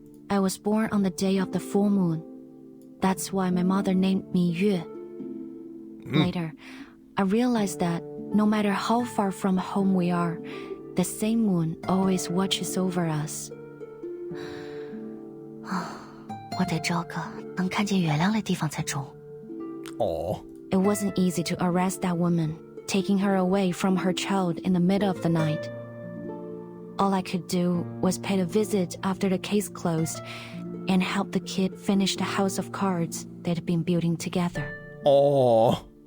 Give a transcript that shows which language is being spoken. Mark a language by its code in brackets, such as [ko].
[en] I was born on the day of the full moon. That's why my mother named me Yue. Later, I realized that no matter how far from home we are, the same moon always watches over us. [zh] 我得找个能看见月亮的地方才中。 Aww. [en] It wasn't easy to arrest that woman, taking her away from her child in the middle of the night. All I could do was pay a visit after the case closed and help the kid finish the house of cards they'd been building together. Aww.